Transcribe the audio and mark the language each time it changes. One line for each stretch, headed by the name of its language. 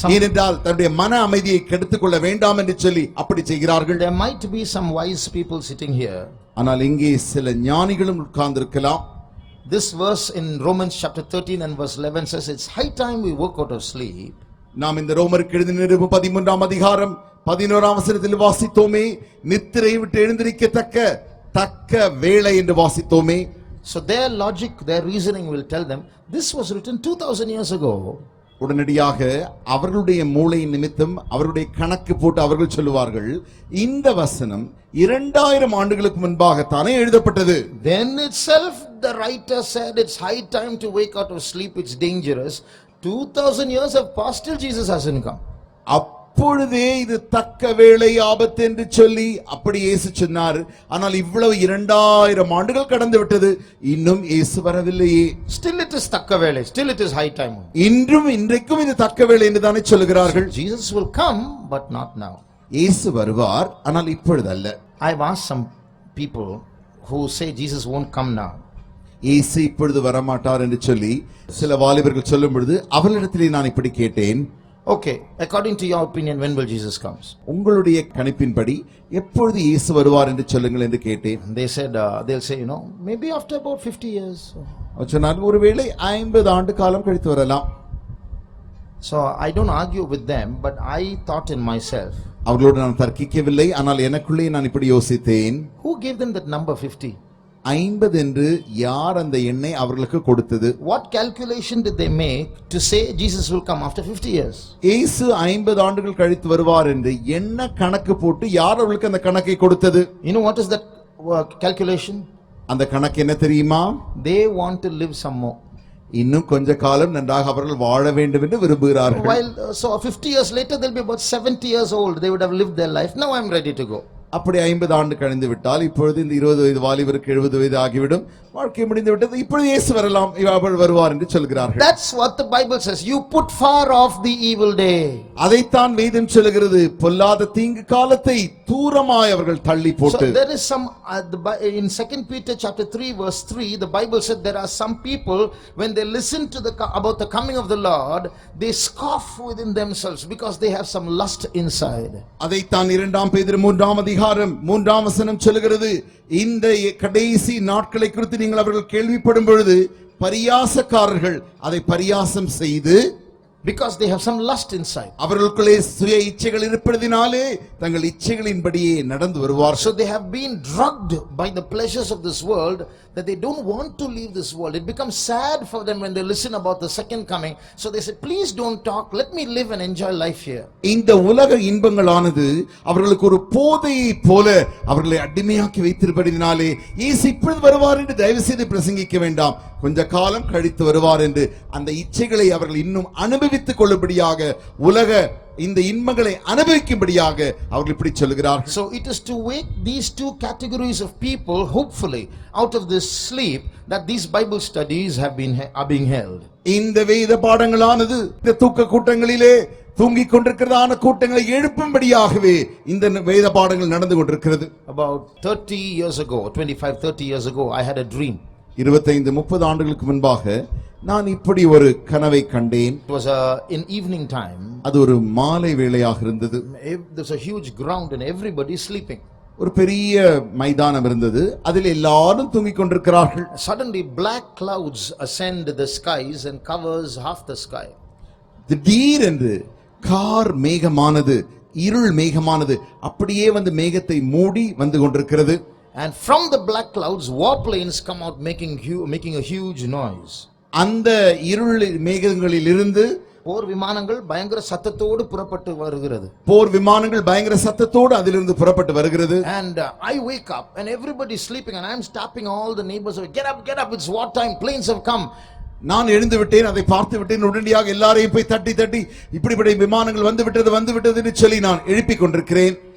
Tamil: ஏனென்றால் தன்னுடைய மன அமைதியை கெடுத்துக் கொள்ள வேண்டாம் என்று சொல்லி அப்படி செய்கிறார்கள்.
English: There might be some wise people sitting here.
Tamil: ஆனால் இங்கே சில ஞானிகளும் உட்கார்ந்திருக்கலாம்.
English: This verse in Romans chapter 13 and verse 11 says it's high time we woke out of sleep.
Tamil: நாம் இந்த ரோமருக்கு எழுதின நிருபம் 13ஆம் அதிகாரம் 11ஆம் வசனத்தில் வாசித்தோமே, நித்திரை விட்டு எழுந்திருக்கத்தக்க வேளை என்று வாசித்தோமே.
English: So their logic, their reasoning will tell them this was written 2000 years ago.
Tamil: உடனடியாக அவர்களுடைய மூளை நிமித்தம் அவருடைய கணக்கு போட்டு அவர்கள் சொல்லுவார்கள், இந்த வசனம் 2000 ஆண்டுகளுக்கு முன்பாகத்தானே எழுதப்பட்டது.
English: Then itself the writer said it's high time to wake out of sleep, it's dangerous. 2000 years have passed, still Jesus hasn't come.
Tamil: அப்பொழுதே இது தக்க வேளை ஆபத்து என்று சொல்லி அப்படி இயேசு சொன்னார். ஆனால் இவ்வளவு 2000 ஆண்டுகள் கடந்து விட்டது, இன்னும் இயேசு வரவில்லையே.
English: Still it is
Tamil: takka vele,
English: still it is high time.
Tamil: இன்றைக்கும் இது தக்க வேளை என்று தானே சொல்லுகிறார்கள்.
English: Jesus will come but not now.
Tamil: இயேசு வருவார், ஆனால் இப்பொழுது அல்ல.
English: I've asked some people who say Jesus won't come now.
Tamil: இயேசு இப்பொழுது வரமாட்டார் என்று சொல்லி சில வாலிபர்கள் சொல்லும் பொழுது அவர்களிடத்திலே நான் இப்படி கேட்டேன்,
English: Okay, according to your opinion, when will Jesus comes?
Tamil: உங்களுடைய கணிப்பின்படி எப்பொழுது இயேசு வருவார் என்று சொல்லுங்கள் என்று கேட்டேன்.
English: They said, they'll say, maybe after about 50 years.
Tamil: சொன்னால் ஒருவேளை 50 ஆண்டு காலம் கழித்து வரலாம்.
English: So I don't argue with them, but I thought in myself.
Tamil: அவர்களோடு நான் தர்க்கிக்கவில்லை, ஆனால் எனக்குள்ளே நான் இப்படி யோசித்தேன்,
English: Who gave them that number 50?
Tamil: 50 என்று யார் அந்த எண்ணை அவர்களுக்கு கொடுத்தது?
English: What calculation did they make to say Jesus will come after 50 years?
Tamil: இயேசு 50 ஆண்டுகள் கழித்து வருவார் என்று என்ன கணக்கு போட்டு யார் அவர்களுக்கு அந்த கணக்கை கொடுத்தது?
English: You know what is that calculation?
Tamil: அந்த கணக்கு என்ன தெரியுமா?
English: They want to live some more.
Tamil: இன்னும் கொஞ்ச காலம் நன்றாக அவர்கள் வாழ வேண்டும் என்று விரும்புகிறார்கள்.
English: While so 50 years later they'll be about 70 years old, they would have lived their life. Now I'm ready to go.
Tamil: அப்படி 50 ஆண்டு கழிந்து விட்டால் இப்பொழுது இந்த 20 வயது வாலிபருக்கு 70 வயது ஆகிவிடும், வாழ்க்கை முடிந்து விட்டது, இப்பொழுது இயேசு வரலாம், அவள் வருவார் என்று சொல்கிறார்கள்.
English: That's what the Bible says. You put far off the evil day.
Tamil: அதைத்தான் வேதம் சொல்கிறது, பொல்லாத தீங்கு காலத்தை தூரமாய் அவர்கள் தள்ளி போட்டு.
English: So there is some in 2 Peter chapter 3 verse 3, the Bible said there are some people when they listen to about the coming of the Lord, they scoff within themselves because they have some lust inside.
Tamil: அதைத்தான் 2 பேதுரு 3ஆம் அதிகாரம் 3ஆம் வசனம் சொல்கிறது, இந்த கடைசி நாட்களை குறித்து நீங்கள் அவர்கள் கேள்விப்படும் பொழுது பரியாசக்காரர்கள் அதை பரியாசம் செய்து,
English: because they have some lust inside,
Tamil: அவர்களுக்குள்ளே சுய இச்சைகள் இருப்பதினாலே தங்கள் இச்சைகளின்படியே நடந்து வருவார்கள்.
English: So they have been drugged by the pleasures of this world that they don't want to leave this world. It becomes sad for them when they listen about the second coming. So they say, please don't talk, let me live and enjoy life here.
Tamil: இந்த உலக இன்பங்களானது அவர்களுக்கு ஒரு போதையை போல அவர்களை அடிமையாக்கி வைத்திருப்பதினாலே இயேசு இப்பொழுது வருவார் என்று தயவு செய்து பிரசங்கிக்க வேண்டாம், கொஞ்ச காலம் கழித்து வருவார் என்று அந்த இச்சைகளை அவர்கள் இன்னும் அனுபவித்துக் கொள்ளும்படியாக, உலக இந்த இன்பங்களை அனுபவிக்கும்படியாக அவர்கள் இப்படி சொல்கிறார்கள்.
English: So it is to wake these two categories of people hopefully out of this sleep that these Bible studies are being held.
Tamil: இந்த வேத பாடங்களானது இந்த தூக்க கூட்டங்களிலே தூங்கிக் கொண்டிருக்கிறதான கூட்டங்களை எழுப்பும்படியாகவே இந்த வேத பாடங்கள் நடந்து கொண்டிருக்கிறது.
English: About 30 years ago, 25-30 years ago, I had a dream.
Tamil: 25-30 ஆண்டுகளுக்கு முன்பாக நான் இப்படி ஒரு கனவை கண்டேன்.
English: It was in evening time.
Tamil: அது ஒரு மாலை வேளையாக இருந்தது.
English: There's a huge ground and everybody is sleeping.
Tamil: ஒரு பெரிய மைதானம் இருந்தது, அதில் எல்லாரும் தூங்கிக் கொண்டிருக்கிறார்கள்.
English: Suddenly black clouds ascend the skies and covers half the sky.
Tamil: திடீரென்று கார் மேகமானது, இருள் மேகமானது அப்படியே வந்து மேகத்தை மூடி வந்து கொண்டிருக்கிறது.
English: And from the black clouds warplanes come out making a huge noise.
Tamil: அந்த இருள் மேகங்களில் இருந்து போர் விமானங்கள் பயங்கர சத்தத்தோடு புறப்பட்டு வருகிறது. போர் விமானங்கள் பயங்கர சத்தத்தோடு அதிலிருந்து புறப்பட்டு வருகிறது.
English: And I wake up and everybody is sleeping and I am tapping all the neighbors, get up, it's war time, planes have come.
Tamil: நான் எழுந்து விட்டேன், அதை பார்த்து விட்டேன். உடனடியாக எல்லாரையும் போய் தட்டி இப்படிப்பட்ட விமானங்கள் வந்து விட்டது என்று சொல்லி நான் எழுப்பிக் கொண்டிருக்கிறேன்.